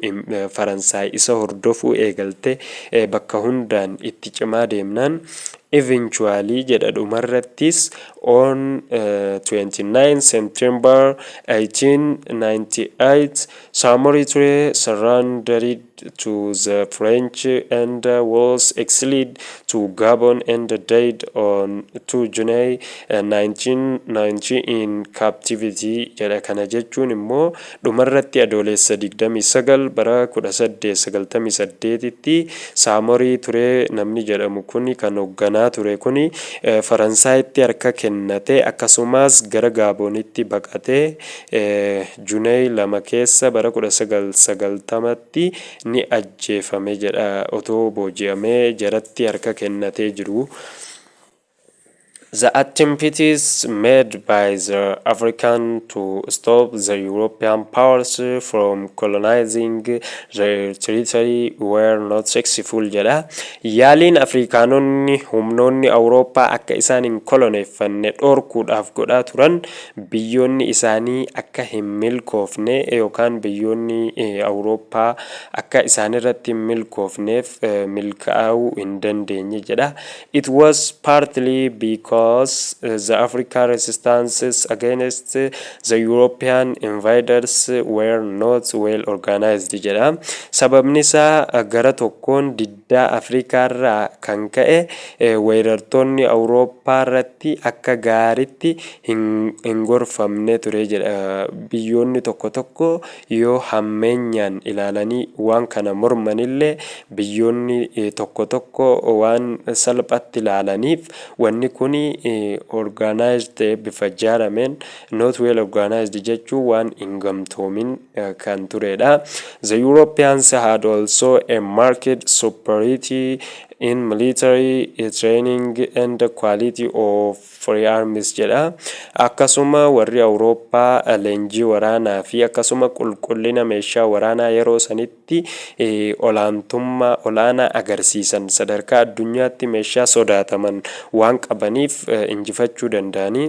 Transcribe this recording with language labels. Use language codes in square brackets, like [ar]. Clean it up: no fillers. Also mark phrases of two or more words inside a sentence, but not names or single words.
[om] Faransaay isa hordofuu eegalte bakka hundaan itti cimaa deemnaan [en] eventually [om] jedha dhumarrattis [en] on 29 September 1898 Saamorii ture surrendered to the French and was exiled to Gabon and died on 2 June 1990 in captivity jedha. [om] Kana jechuun immoo dhumarratti adoolessa 29 bara 1898tti Saamorii ture namni jedhamu kuni kan hoogganaa ture kuni Faransaayitti harka kennate akkasumas gara Gaabonitti baqatee Juunee 2 keessa bara 1990tti ni ajjeefame jedha otoo booji'amee jaratti harka kennatee jiru. [en] The attempts made by the African to stop the European powers from colonizing their territory were not successful jedha. [om] Yaaliin Afrikaanonni humnoonni Awurooppaa akka isaan hin koloneeffanne dhorkuudhaaf godhaa turan biyyoonni isaanii akka hin milkoofne yookaan biyyoonni Awurooppaa akka isaan irratti hin milkoofneef milkaa'uu hin dandeenye jedha. [en] It was partly because the African resistance against the European invaders were not well organized jedha. [om] Sababni isaa gara tokkoon diddaa Afrikaarraa kan ka'e weerartoonni Awurooppaa irratti akka gaaritti hin gorfamne ture jedha. Biyyoonni tokko tokko yoo hammeenyaan ilaalanii waan kana mormanillee biyyoonni tokko tokko waan salphatti ilaalaniif wanni kuni organized bifa jaarameen [en] not well organized [om] jechuu waan hin gamtoomin kan turedha. [en] The Europeans had also a market superiority in military training and the quality of firearms jedha. [om] Akkasuma warri Awurooppaa leenjii waraanaa fi akkasuma qulqullina meeshaa waraanaa yeroo sanitti olaantummaa olaanaa agarsiisan sadarkaa addunyaatti meeshaa sodaataman waan qabaniif injifachuu danda'anii.